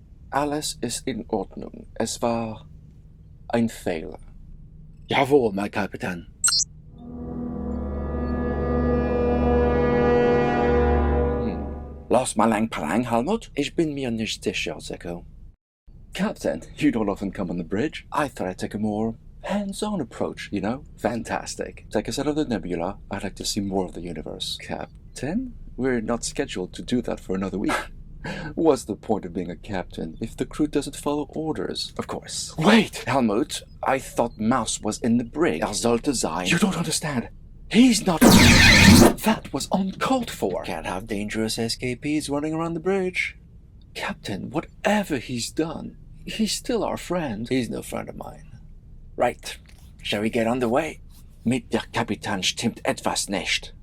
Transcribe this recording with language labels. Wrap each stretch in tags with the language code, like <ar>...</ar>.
<de>Alles ist in Ordnung. Es war ein Fehler. Jawohl, mein Kapitän.</de> <en>Lost my lang parang, Helmut?</en> <de>Ich bin mir nicht sicher, Zeko.</de> <en>Captain, you don't often come on the bridge. I thought I'd take a more hands-on approach, you know? Fantastic. Take us out of the nebula. I'd like to see more of the universe. Captain? We're not scheduled to do that for another week. What's the point of being a captain if the crew doesn't follow orders? Of course. Wait! Helmut, I thought Mouse was in the brig.</en> <de>Sollte sein.</de> <en>You don't understand. He's not... That was uncalled for. Can't have dangerous escapees running around the bridge. Captain, whatever he's done, he's still our friend. He's no friend of mine. Right. Shall we get on the way?</en> <de>Mit der Kapitän stimmt etwas nicht.</de>